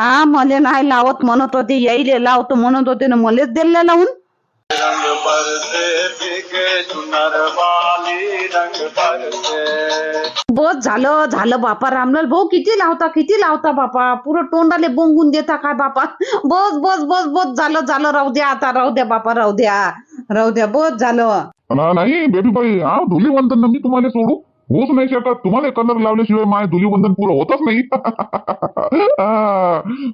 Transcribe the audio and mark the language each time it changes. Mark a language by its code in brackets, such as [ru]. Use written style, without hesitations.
[mr] मला नाही लावत म्हणत होते. यायले लावतो म्हणत होते ना. मलेच दिले लावून. [hi] रंग बरसे भीगे चुनर वाली रंग बरसे। [mr] बस झालं झालं बापा. रामलाल भाऊ किती लावता बापा. पुरं तोंडाले बोंगून देता काय बापा. बस बस बस बस झालं झालं. राहू द्या आता. राहू द्या बापा. राहू द्या बस झालं. नाही बेबी बाई, हा धुलीवंदन मी तुम्हाला सोडू होऊच नाही शकत. तुम्हाला कलर लावल्याशिवाय माय धुलीवंदन पुरं होतच नाही.